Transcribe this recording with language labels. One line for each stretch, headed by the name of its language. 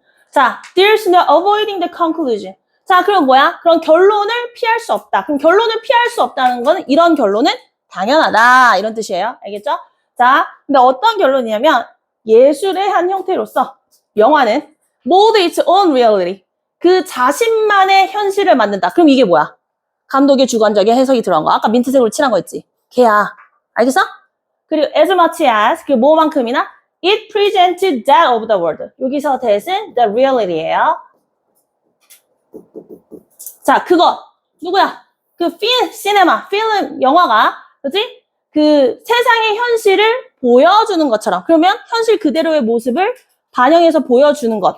English: 자, there's no avoiding the conclusion.
Korean: 자, 그럼 뭐야? 그럼 결론을 피할 수 없다. 그럼 결론을 피할 수 없다는 거는 이런 결론은 당연하다. 이런 뜻이에요. 알겠죠? 자, 근데 어떤 결론이냐면 예술의 한 형태로서 영화는
English: mold its own reality.
Korean: 그 자신만의 현실을 만든다. 그럼 이게 뭐야? 감독의 주관적인 해석이 들어간 거. 아까 민트색으로 칠한 거 있지? 걔야. 알겠어? 그리고
English: as much as,
Korean: 그 뭐만큼이나
English: it presents that of the world.
Korean: 여기서 that은 the reality예요. 자, 그거 누구야? 그 시네마, 필름, 영화가, 그지? 그 세상의 현실을 보여주는 것처럼. 그러면 현실 그대로의 모습을 반영해서 보여주는 것.